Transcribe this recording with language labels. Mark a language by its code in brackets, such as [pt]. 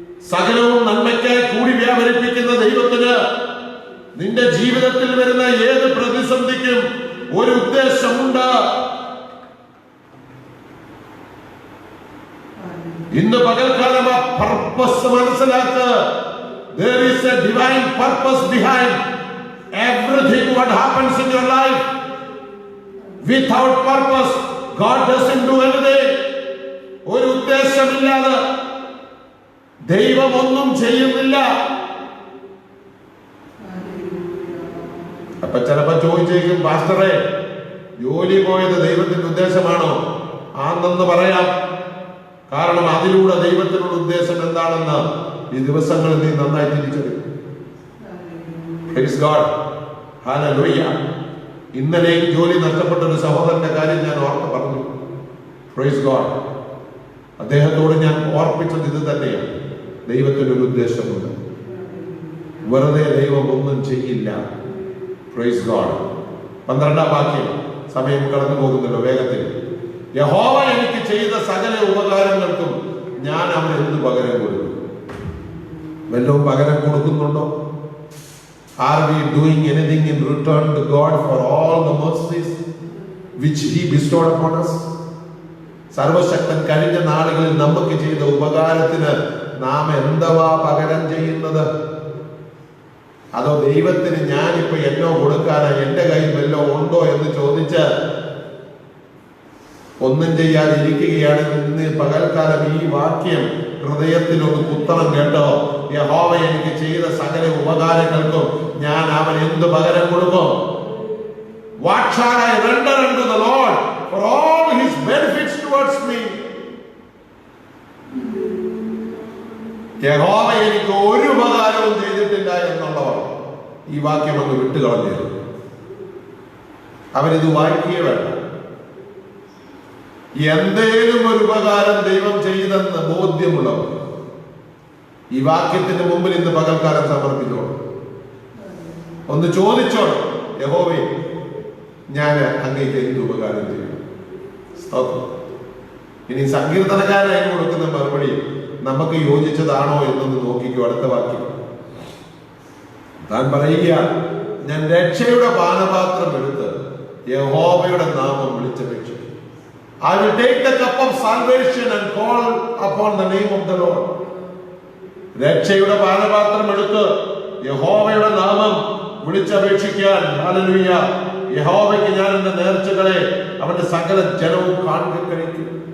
[ml] സകലവും നന്മയ്ക്കായി കൂടി വ്യാപരിപ്പിക്കുന്ന ദൈവത്തിന് നിന്റെ ജീവിതത്തിൽ വരുന്ന ഏത് പ്രതിസന്ധിക്കും ഒരു ഉദ്ദേശമുണ്ട്. ഇന്ന് പകൽക്കാലം ആ പർപ്പസ് മനസ്സിലാക്കുക. [en] There is a divine purpose behind everything what happens in your life. Without purpose, God doesn't do anything. [ml] ഒരു ഉദ്ദേശമില്ലാതെ ദൈവം ഒന്നും ചെയ്യുന്നില്ല. അപ്പൊ ചിലപ്പോ ചോദിച്ചേക്കും, പാസ്റ്ററെ ജോലി പോയത് ദൈവത്തിന്റെ ഉദ്ദേശമാണോ? ആണെന്ന് പറയാം. കാരണം അതിലൂടെ ദൈവത്തിനുള്ള ഉദ്ദേശം എന്താണെന്ന് ഈ ദിവസങ്ങളിൽ നീ നന്നായി തിരിച്ചറിയും. [en] Praise God. Hallelujah. [ml] ഇന്നലെയും ജോലി നഷ്ടപ്പെട്ട ഒരു സഹോദരന്റെ കാര്യം ഞാൻ ഓർത്ത് പറഞ്ഞു. [en] Praise God. [ml] അദ്ദേഹത്തോട് ഞാൻ ഓർപ്പിച്ചത് ഇത് തന്നെയാണ്. ദൈവത്തിനൊരു ഉദ്ദേശമുണ്ട്. വെറുതെ ദൈവം ഒന്നും ചെയ്യില്ല. [en] Praise God. [ml] 12-ാം വാക്യം. സമയം കടന്നു പോകുന്നല്ലോ വേഗത്തിൽ. യഹോവ എനിക്ക് ചെയ്ത സകല ഉപകാരങ്ങൾക്കും ഞാൻ അവന് എന്ത് പകരം കൊടുക്കും? വല്ലതും പകരം കൊടുക്കുന്നുണ്ടോ? [en] Are we doing anything in return to God for all the mercies which He bestowed upon us? [ml] സർവശക്തൻ കഴിഞ്ഞ നാളുകളിൽ നമുക്ക് ചെയ്ത ഉപകാരത്തിന് നാം എന്തുവാ പകരം ചെയ്യുന്നത്? അതോ ദൈവത്തിന് ഞാനിപ്പോ എന്നോ കൊടുക്കാനായി എന്റെ കയ്യിൽ വല്ലതും ഉണ്ടോ എന്ന് ചോദിച്ച് ഒന്നും ചെയ്യാതിരിക്കുകയാണ്. ഇന്ന് പകൽക്കാലം ഈ വാക്യം ഹൃദയത്തിൽ ഒന്ന് കുത്തണം കേട്ടോ. യഹോവ എനിക്ക് ചെയ്ത സകല ഉപകാരങ്ങൾക്കും ഞാൻ അവൻ എന്ത് പകരം കൊടുക്കും? [en] What shall I render unto the Lord for all His benefits towards me? [ml] യഹോവ എനിക്ക് ഒരു ഉപകാരവും ചെയ്തിട്ടില്ല എന്നുള്ളവർ ഈ വാക്യം അങ്ങ് വിട്ടുകളഞ്ഞു. അവരിത് വായിക്കുകയേ വേണ്ട. എന്തേലും ഒരു ഉപകാരം ദൈവം ചെയ്തെന്ന് ബോധ്യമുള്ളവർ ഈ വാക്യത്തിന് മുമ്പിൽ ഇന്ന് പകൽക്കാലം സമർപ്പിച്ചോളൂ. ഒന്ന് ചോദിച്ചോളൂ, യഹോവേ ഞാൻ അങ്ങേക്ക് എന്ത് ഉപകാരം ചെയ്യും? ഇനി സങ്കീർത്തനക്കാരായി കൊടുക്കുന്ന മറുപടി നമുക്ക് യോജിച്ചതാണോ എന്നൊന്ന് നോക്കിക്കോ. അടുത്ത വാക്യം താൻ പറയുക, ഞാൻ രക്ഷയുടെ പാനപാത്രം എടുത്ത് യഹോവയുടെ നാമം വിളിച്ചപേക്ഷിച്ചു. [en] I will take the cup of salvation and call upon the name of the Lord. [ml] രക്ഷയുടെ പാനപാത്രം എടുത്ത് യഹോവയുടെ നാമം വിളിച്ചപേക്ഷിക്കാൻ. ഹല്ലേലൂയ. യഹോവയ്ക്ക് ഞാൻ എന്റെ നേർച്ചകളെ അവന്റെ സകല ജനവും കാണുക കഴിക്കും.